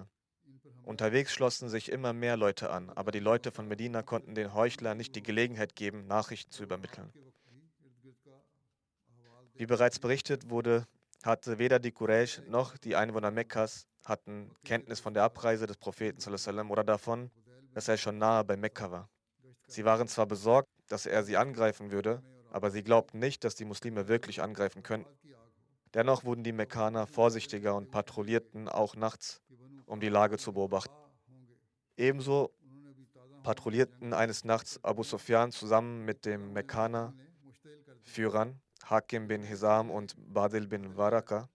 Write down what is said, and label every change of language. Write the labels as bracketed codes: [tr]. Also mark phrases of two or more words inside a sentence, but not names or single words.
[de] Unterwegs schlossen sich immer mehr Leute an, aber die Leute von Medina konnten den Heuchlern nicht die Gelegenheit geben, Nachrichten zu übermitteln. Wie bereits berichtet wurde, hatte weder die Quraysh noch die Einwohner Mekkas hatten Kenntnis von der Abreise des Propheten [ar] صلى الله عليه وسلم [de] oder davon, dass er schon nahe bei Mekka war. Sie waren zwar besorgt, dass er sie angreifen würde, aber sie glaubten nicht, dass die Muslime wirklich angreifen könnten. Dennoch wurden die Mekkaner vorsichtiger und patrouillierten auch nachts, um die Lage zu beobachten. Ebenso patrouillierten eines Nachts Abu Sufyan zusammen mit dem Mekkaner-Führern Hakim bin Hizam und Badil bin Waraka.